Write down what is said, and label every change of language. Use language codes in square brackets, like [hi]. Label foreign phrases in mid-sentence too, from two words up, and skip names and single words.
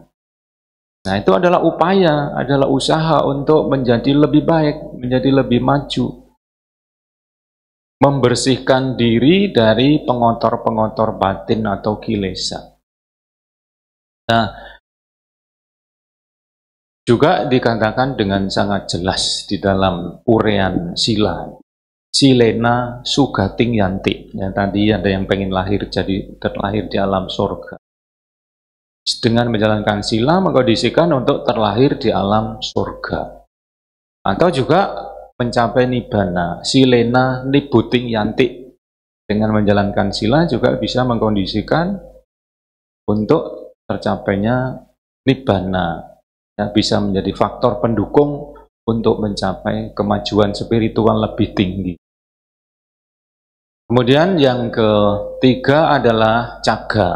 [id] Nah, itu adalah upaya, adalah usaha untuk menjadi lebih baik, menjadi lebih maju. Membersihkan diri dari pengotor-pengotor batin atau kilesa. Nah, juga dikatakan dengan sangat jelas di dalam urean sila. [pi] Silena sugating yanti. [id] Ya, tadi ada yang pengen terlahir di alam surga. Dengan menjalankan sila mengkondisikan untuk terlahir di alam surga. Atau juga mencapai nibbana, [pi] silena nibuting yanti. [id] Dengan menjalankan sila juga bisa mengkondisikan untuk tercapainya nibbana. Ya, bisa menjadi faktor pendukung untuk mencapai kemajuan spiritual lebih tinggi. Kemudian yang ketiga adalah caga.